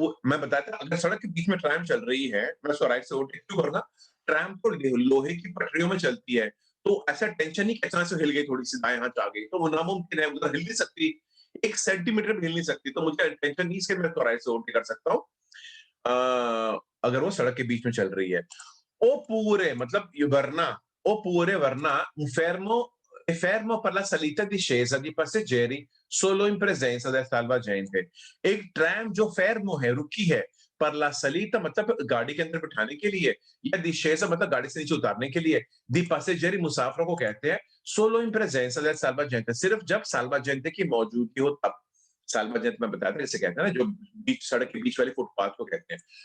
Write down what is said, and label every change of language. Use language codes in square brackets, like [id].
[hi] मैं बताया था अगर सड़क के बीच में ट्रैम चल रही है, मैं उसको राइट से ओवरटेक क्यों करूंगा, ट्रैम तो लोहे की पटरियों में चलती है, तो ऐसा टेंशन नहीं कि अचानक से हिल गई, थोड़ी सी दाएं हाथ आ गई, तो वो नामुमकिन है, उधर हिल नहीं सकती, 1 सेंटीमीटर भी हिल नहीं सकती, तो मुझे टेंशन नहीं, इसके मैं तो राइट से ओवरटेक कर सकता हूँ अगर वो सड़क के बीच में चल रही है। ओ पूरे मतलब वरना, ओ पूरे वरना [it] è fermo per la salita e discesa di passeggeri solo in presenza del salvagente। [hi] एक ट्रैम जो fermo है, रुकी है, पर [it] la salita [hi] मतलब गाड़ी के अंदर बिठाने के लिए, या discesa मतलब गाड़ी से नीचे उतारने के लिए, [it] di passeggeri [hi] मुसाफिरों को कहते हैं [it] solo in presenza del salvagente, [hi] सिर्फ जब salvagente की मौजूदगी हो तब। salvagente मैं बताया था इसे कहते हैं ना, जो बीच सड़क के बीच वाले फुटपाथ को कहते हैं।